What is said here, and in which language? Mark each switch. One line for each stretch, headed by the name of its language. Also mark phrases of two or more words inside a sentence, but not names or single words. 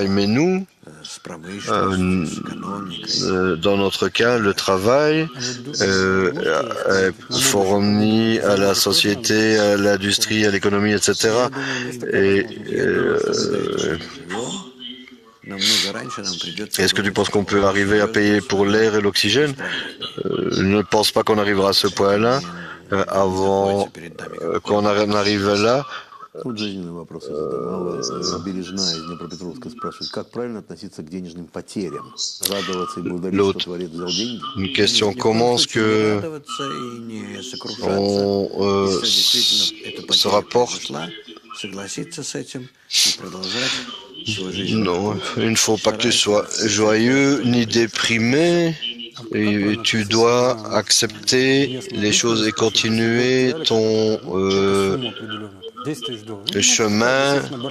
French: Mais nous, dans notre cas, le travail est fourni à la société, à l'industrie, à l'économie, etc. Et est-ce que tu penses qu'on peut arriver à payer pour l'air et l'oxygène? Je ne pense pas qu'on arrivera à ce point-là avant qu'on arrive là.
Russian: Тут жизненный вопрос я задам. Алла Бережная из Днепропетровска спрашивает, как правильно относиться к денежным потерям? Радоваться и благодарить, что Творец взял деньги?
French: Une question, comment est-ce que on se rapporte? Non, il ne faut pas que tu sois joyeux ni déprimé. Et tu dois accepter les choses et continuer ton chemin.